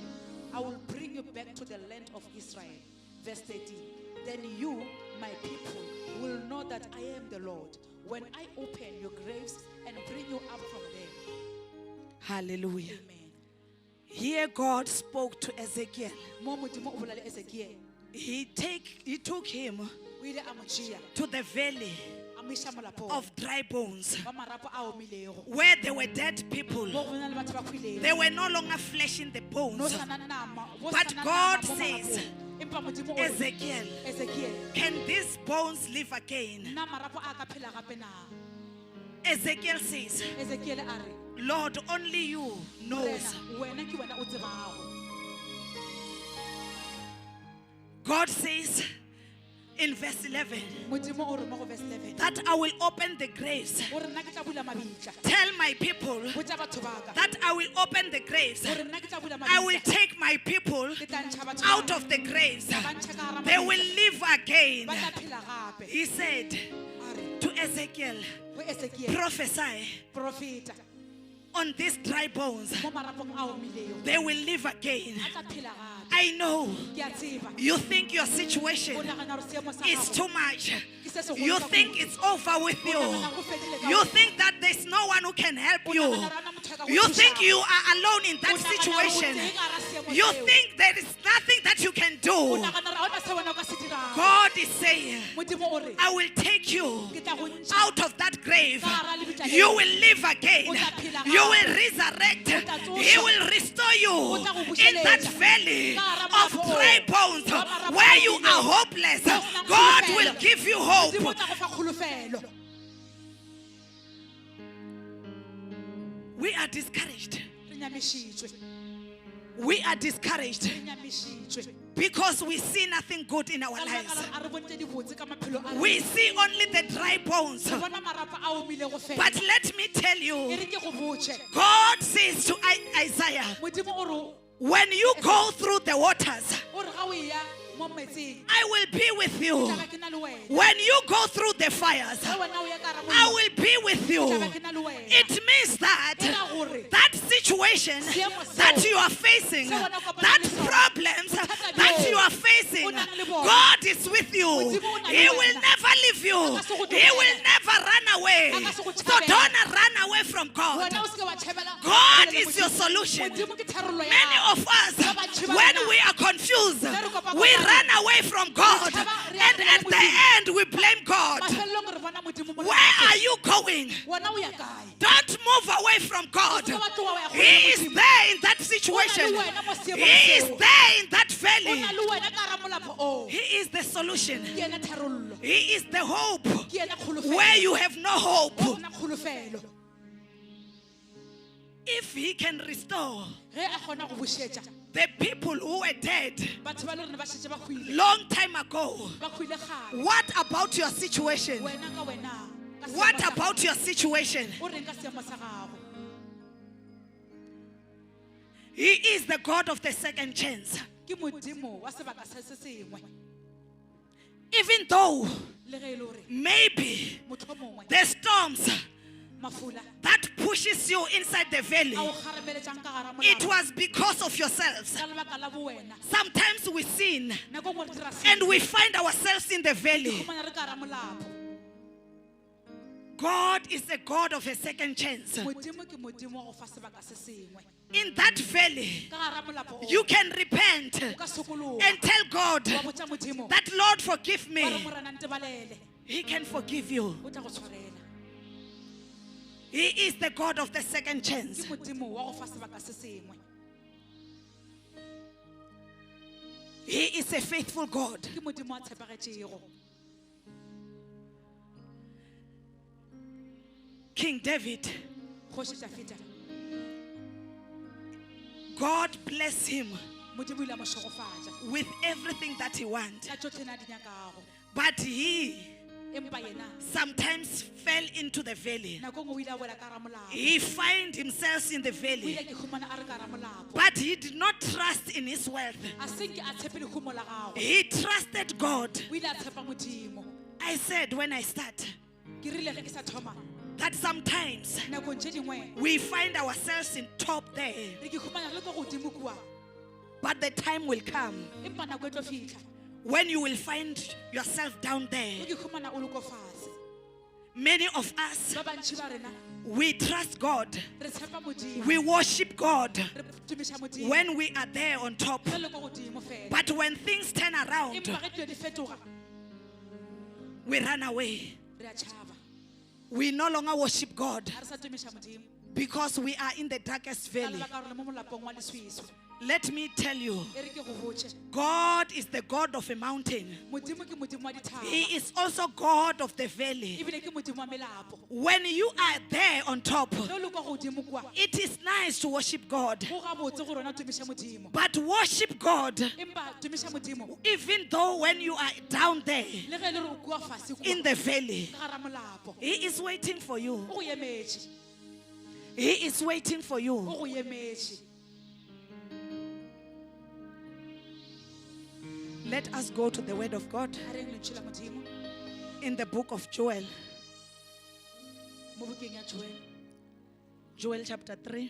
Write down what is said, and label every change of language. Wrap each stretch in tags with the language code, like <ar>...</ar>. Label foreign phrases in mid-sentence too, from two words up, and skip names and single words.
<en>I will bring you back to the land of Israel. Verse 13. Then you, my people, will know that I am the Lord when I open your graves and bring you up from them. Hallelujah. Amen. Here God spoke to Ezekiel.</en> <nso>Mo Modimo o bolela le Ezekiel.</nso> <en>He took him</en> <nso>O ile a mo tšea,</nso> <en>to the valley</en> <nso>a mo iša molapong</nso> <en>of dry bones</en> <nso>wa marapo a omilego.</nso> <en>where there were dead people.</en> <nso>Mo go na le batho ba hwilego.</nso> <en>They were no longer flesh in the</en> <nso>No</nso> <en>bones.</en> <nso>sana nama, bo</nso> <en>But</en> <nso>sana</nso> <en>God</en> <nso>nama mo</nso> <en>says,</en> <nso>malapong. Empa Modimo o re,</nso> <en>Ezekiel,</en> <nso>Ezekiel,</nso> <en>can these bones live again?</en> <nso>na marapo a ka phela gape na?</nso> <en>Ezekiel says,</en> <nso>Ezekiel a re,</nso> <en>Lord, only you knows.</en> <nso>wena ke wena o tsebago.</nso> <en>God says in verse 11</en> <nso>Modimo o re mo go verse 11,</nso> <en>that I will open the graves.</en> <nso>o re nna ke tla bula mabitla.</nso> <en>Tell my people</en> <nso>Botsa batho ba ka,</nso> <en>that I will open the graves.</en> <nso>o re nna ke tla bula</nso> <en>I will</en> <nso>mabitla.</nso> <en>take my people</en> <nso>Ke tla ntsha batho</nso> <en>out</en> <nso>ba</nso> <en>of the graves.</en> <nso>ka, ba ntsha ka hara</nso> <en>They will</en> <nso>mabitla.</nso> <en>live again.</en> <nso>Ba tla phela gape.</nso> <en>He said</en> <nso>A re,</nso> <en>to Ezekiel,</en> <nso>go Ezekiel,</nso> <en>prophesy</en> <nso>profeta,</nso> <en>on these dry bones.</en> <nso>mo marapong a omilego,</nso> <en>They will live again.</en> <nso>a tla phela gape.</nso> <en>I know</en> <nso>Ke a tseba.</nso> <en>you think your situation</en> <nso>O nagana gore seemo sa</nso> <en>is</en> <nso>gago</nso> <en>too much.</en> <nso>ke se segolo</nso> <en>You</en> <nso>ka</nso> <en>think</en> <nso>kudu.</nso> <en>it's over with</en> <nso>O</nso> <en>you.</en> <nso>nagana go fedile ka</nso> <en>You</en> <nso>wena.</nso> <en>think that there's no one who can help</en> <nso>O</nso> <en>you.</en> <nso>nagana re ana motho a ka go</nso> <en>You</en> <nso>thusa.</nso> <en>think you are alone in that</en> <nso>O nagana gore o</nso> <en>situation.</en> <nso>teng hara seemo</nso> <en>You</en> <nso>seo.</nso> <en>think there is nothing that you can</en> <nso>O</nso> <en>do.</en> <nso>nagana gore ha ona se wena o ka se dirang.</nso> <en>God is saying,</en> <nso>Modimo o re,</nso> <en>I will take you</en> <nso>ke tla go ntsha</nso> <en>out of that grave.</en> <nso>ka hara lebitla leo.</nso> <en>You will live again.</en> <nso>O tla phela</nso> <en>You</en> <nso>gape.</nso> <en>will resurrect.</en> <nso>tla tsoša.</nso> <en>He will restore you</en> <nso>O tla go</nso> <en>in that</en> <nso>bušeletša.</nso> <en>valley</en> <nso>Ka hara</nso> <en>of</en> <nso>marapo</nso> <en>dry</en> <nso>oo.</nso> <en>bones</en> <nso>Ka marapo</nso> <en>where</en> <nso>a</nso> <en>you</en> <nso>omilego.</nso> <en>are hopeless.</en> <nso>Mo o senang</nso> <en>God</en> <nso>kholofelo.</nso> <en>will give you hope.</en> <nso>Modimo o tla go fa kgolofelo.</nso> <en>We are discouraged.</en> <nso>Re nyamišitšwe.</nso> <en>We are discouraged</en> <nso>Re nyamišitšwe.</nso> <en>because we see nothing good in our</en> <nso>Ka lebaka</nso> <en>lives.</en> <nso>la gore a re bone dibotse ka maphelo a</nso> <en>We</en> <nso>rena.</nso> <en>see only the dry bones.</en> <nso>Re bona marapo a omilego fela.</nso> <en>But let me tell</en> <nso>E</nso> <en>you,</en> <nso>re ke go botše.</nso> <en>God says to Isaiah,</en> <nso>Modimo o re,</nso> <en>when you go through the waters,</en> <nso>o re ga o ya mo metsing,</nso> <en>I will be with you.</en> <nso>tla ba ke na le wena.</nso> <en>When you go through the fires,</en> <nso>Ge wena o ya ka hara</nso> <en>I</en> <nso>mollo,</nso> <en>will be with you.</en> <nso>tla ba ke na le wena.</nso> <en>It means that</en> <nso>E ra gore,</nso> <en>that situation</en> <nso>Seemo seo,</nso> <en>that you are facing,</en> <nso>se wena o kopana</nso> <en>that</en> <nso>le sona,</nso> <en>problems</en> <nso>bothata</nso> <en>that</en> <nso>bjoo,</nso> <en>you are facing,</en> <nso>o nang le bona.</nso> <en>God is with you.</en> <nso>Modimo o na le</nso> <en>He will</en> <nso>wena.</nso> <en>never leave you.</en> <nso>A ka se go</nso> <en>He will</en> <nso>tlogela.</nso> <en>never run away.</en> <nso>A ka se go</nso> <en>So</en> <nso>thabela.</nso> <en>don't run away from God.</en> <nso>wena o se ke wa tšhabela</nso> <en>God</en> <nso>kgole le</nso> <en>is your</en> <nso>Modimo.</nso> <en>solution.</en> <nso>Modimo ke tharollo ya</nso> <en>Many</en> <nso>gago.</nso> <en>of us,</en> <nso>Ba bantši ba</nso> <en>when</en> <nso>rena,</nso> <en>we are confused,</en> <nso>re kopa-kopane.</nso> <en>we run away from God.</en> <nso>Re tšhaba- re</nso> <en>And</en> <nso>ya</nso> <en>at the</en> <nso>Modimo.</nso> <en>end, we blame God.</en> <nso>Mafelelong re bona Modimo mo</nso> <en>Where are you going?</en> <nso>wena o ya kae?</nso> <en>Don't move away from God.</en> <nso>O se ke wa tloga wa ya go</nso> <en>He</en> <nso>ya</nso> <en>is</en> <nso>Modimo.</nso> <en>there in that situation.</en> <nso>O na le wena mo seemong</nso> <en>He is</en> <nso>seo.</nso> <en>there in that</en> <nso>O</nso> <en>valley.</en> <nso>na le wena ka hara molapo oo.</nso> <en>He is the solution.</en> <nso>Ke ena tharollo.</nso> <en>He is the hope</en> <nso>Ke ena kgolofelo.</nso> <en>where you have no hope.</en> <nso>O sena kgolofelo.</nso> <en>If He can restore</en> <nso>Ge a kgona go bušetša,</nso> <en>the people who were dead</en> <nso>batho ba le gore ba šetše ba hwile.</nso> <en>long time ago,</en> <nso>Ba hwile gale.</nso> <en>what about your situation?</en> <nso>Wena ka wena. ka seemo</nso> <en>What</en> <nso>sa</nso> <en>about</en> <nso>gago.</nso> <en>your situation?</en> <nso>O reng ka seemo sa gago?</nso> <en>He is the God of the second chance.</en> <nso>Ke Modimo wa sebaka se se sengwe.</nso> <en>Even though</en> <nso>Le ge e le gore</nso> <en>maybe</en> <nso>mohlomongwe</nso> <en>the storms</en> <nso>mafula</nso> <en>that pushes you inside the</en> <nso>a</nso> <en>valley,</en> <nso>o kgarameletšang ka gara</nso> <en>it</en> <nso>molao</nso> <en>was because of yourselves.</en> <nso>ka lebaka la bowena.</nso> <en>Sometimes we sin</en> <nso>Nako nngwe re dira</nso> <en>and</en> <nso>seo,</nso> <en>we find ourselves in the valley.</en> <nso>fumana re ka hara molapo.</nso> <en>God is a God of a second chance.</en> <nso>Modimo ke Modimo wa go fa sebaka se sengwe.</nso> <en>In that valley,</en> <nso>Ka gara molapo oo,</nso> <en>you can repent</en> <nso>o ka sokologa,</nso> <en>and tell God</en> <nso>wa botša Modimo,</nso> <en>that, Lord, forgive</en> <nso>wa re</nso> <en>me.</en> <nso>Morena ntebalele,</nso> <en>He can forgive you.</en> <nso>o tla go tshwarela.</nso> <en>He is the God of the second chance.</en> <nso>Ke Modimo wa go fa sebaka se sengwe.</nso> <en>He is a faithful God.</en> <nso>Ke Modimo a tshepagetšego.</nso> <en>King David,</en> <nso>Kgoši Dafita,</nso> <en>God bless him</en> <nso>Modimo o ile a mo šogofatša</nso> <en>with everything that he wants.</en> <nso>ka tšohle na di nyakago.</nso> <en>But he</en> <nso>Empa yena</nso> <en>sometimes fell into the valley.</en> <nso>nako nngwe o ile a wela ka gara molapo.</nso> <en>He find himself in the</en> <nso>O</nso> <en>valley.</en> <nso>ile ke humana a re ka gara molapo.</nso> <en>But he did not trust in his wealth.</en> <nso>A se ke a tshepe lehumo la gago.</nso> <en>He trusted God.</en> <nso>O ile a tshepa Modimo.</nso> <en>I said when I start</en> <nso>Ke rile ge ke sa thoma,</nso> <en>that sometimes</en> <nso>nakong tše dingwe</nso> <en>we find ourselves in top there,</en> <nso>re ke humana re le ko godimo kua,</nso> <en>but the time will come</en> <nso>empa nako e tlo fitlha</nso> <en>when you will find yourself down</en> <nso>o</nso> <en>there.</en> <nso>ke humana o le ko fase.</nso> <en>Many of us,</en> <nso>Ba bantši ba rena</nso> <en>we trust God,</en> <nso>re tshepa Modimo,</nso> <en>we worship God</en> <nso>re tumiša Modimo</nso> <en>when we are there on top.</en> <nso>re le ko godimo fela.</nso> <en>But when things turn around,</en> <nso>Empa ge dilo di fetoga,</nso> <en>we run away.</en> <nso>re a tšhaba,</nso> <en>We no longer worship God</en> <nso>ga re sa tumiša Modimo</nso> <en>because we are in the darkest</en> <nso>ka</nso> <en>valley.</en> <nso>lebaka gore le mo molapong wa leswiswi.</nso> <en>Let me tell you,</en> <nso>E re ke go botše,</nso> <en>God is the God of a mountain.</en> <nso>Modimo ke Modimo wa dithaba,</nso> <en>He is also God of the valley.</en> <nso>ebile ke Modimo wa melapo.</nso> <en>When you are there on top,</en> <nso>Ge o le kwa godimo kwa,</nso> <en>it is nice to worship God.</en> <nso>go gabotse gore wena o tumiša Modimo.</nso> <en>But worship God,</en> <nso>Empa tumiša Modimo,</nso> <en>even though when you are down there</en> <nso>le ge e le re o kua fase kwa,</nso> <en>in the valley,</en> <nso>ka gara molapo,</nso> <en>He is waiting for you.</en> <nso>o go emetše,</nso> <en>He is waiting for</en> <nso>o</nso> <en>you.</en> <nso>go emetše.</nso> <en>Let us go to the word of God</en> <nso>A reng lentšu la Modimo</nso> <en>in the book of Joel.</en> <nso>mo bukeng ya Joel.</nso> <en>Joel chapter 3.</en>